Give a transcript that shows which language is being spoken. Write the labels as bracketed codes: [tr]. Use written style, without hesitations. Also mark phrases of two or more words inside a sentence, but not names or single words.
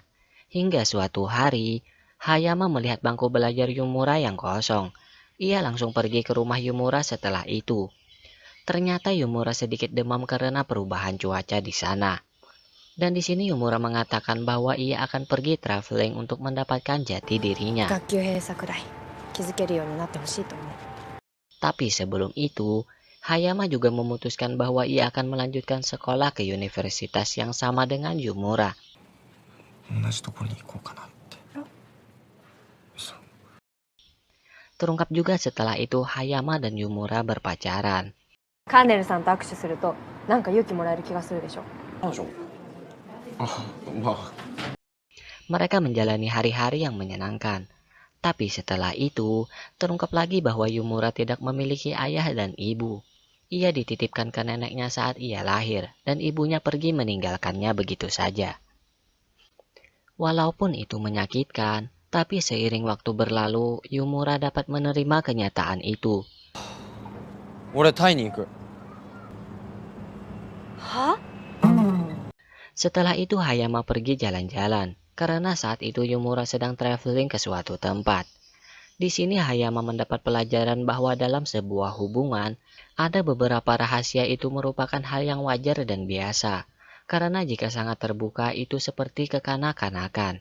[id] Hingga suatu hari, Hayama melihat bangku belajar Yumura yang kosong. Ia langsung pergi ke rumah Yumura setelah itu. Ternyata Yumura sedikit demam karena perubahan cuaca di sana. Dan di sini Yumura mengatakan bahwa ia akan pergi traveling untuk mendapatkan jati dirinya. [ja] 学級閉鎖くらい気づけるようになってほしいと思う。 [id] Tapi sebelum itu, Hayama juga memutuskan bahwa ia akan melanjutkan sekolah ke universitas yang sama dengan Yumura. [ja] 同じところに行こうかなって。嘘。 [id] Terungkap juga setelah itu Hayama dan Yumura berpacaran. [ja] カーネルさんと握手すると、なんか勇気もらえる気がするでしょ。彼女。あ、まあ。 [id] Mereka menjalani hari-hari yang menyenangkan. Tapi setelah itu, terungkap lagi bahwa Yumura tidak memiliki ayah dan ibu. Ia dititipkan ke neneknya saat ia lahir, dan ibunya pergi meninggalkannya begitu saja. Walaupun itu menyakitkan, tapi seiring waktu berlalu, Yumura dapat menerima kenyataan itu. [ja] 俺タイに行く。は？ [id] Setelah itu Hayama pergi jalan-jalan, karena saat itu Yumura sedang traveling ke suatu tempat. Di sini Hayama mendapat pelajaran bahwa dalam sebuah hubungan, ada beberapa rahasia itu merupakan hal yang wajar dan biasa, karena jika sangat terbuka itu seperti kekanak-kanakan.